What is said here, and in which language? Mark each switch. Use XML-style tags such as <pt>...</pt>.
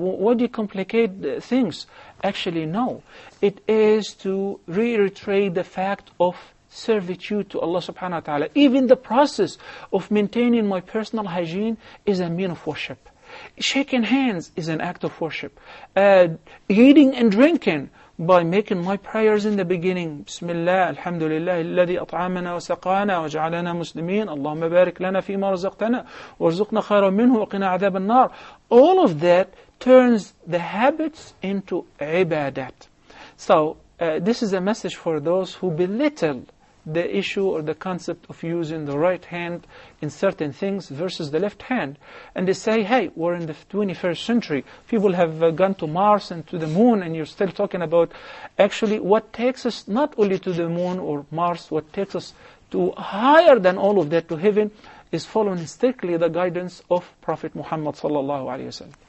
<en>Why do you complicate things? Actually, no. It is to reiterate the fact of servitude to Allah subhanahu wa ta'ala. Even the process of maintaining my personal hygiene is a mean of worship. Shaking hands is an act of worship. Eating and drinking, by making my prayers in the beginning,</en> <ar>Bismillah, Alhamdulillah, الذي أطعمنا وسقانا وجعلنا مسلمين, اللهم بارك لنا فيما رزقتنا وارزقنا خيرا منه وقنا عذاب النار.</ar> <en>All of that turns the habits into ibadat. So this is a message for those who belittle the issue or the concept of using the right hand in certain things versus the left hand. And they say, hey, we're in the 21st century. People have gone to Mars and to the moon, and you're still talking about actually what takes us not only to the moon or Mars, what takes us to higher than all of that, to heaven, is following strictly the guidance of Prophet Muhammad sallallahu alayhi wa sallam.</en>